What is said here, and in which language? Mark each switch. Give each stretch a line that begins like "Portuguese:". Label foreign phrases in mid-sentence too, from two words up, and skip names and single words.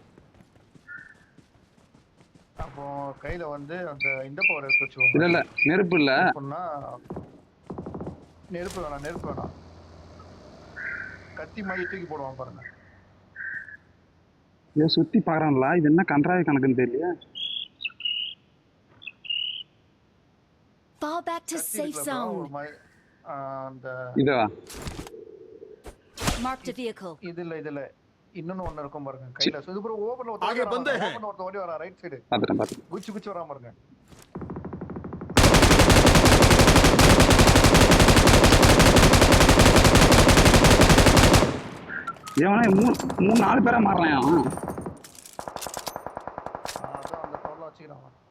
Tamil: அப்போ கையில வந்து அந்த இந்த பவர் எடுத்து வச்சுக்கோங்க. இல்ல இல்ல நெருப்பு இல்ல சொன்னா நெருப்பு வேணாம் கத்தி மாதிரி தூக்கி போடுவான் பாருங்க. ஏன் சுத்தி பாக்குறான்ல இது என்ன கன்றாவி கணக்குன்னு தெரியல.
English: Fall back to safe zone.
Tamil: அந்த இதுவா
English: Marked a vehicle.
Tamil: இதுல இன்னொன்னு ஒண்ணு இருக்கும் பாருங்க கையில. இது ப்ரோ ஓபன்ல
Hindi: आगे बंदे हैं
Tamil: ஒருத்த ஓடி வரா
English: right side.
Tamil: பாத்துறேன் குச்சி வராம பாருங்க. ஏன் மூணு நாலு பேரா மாறலாம் அவன். அதான் அந்த பவர்ல வச்சுக்கிறான்.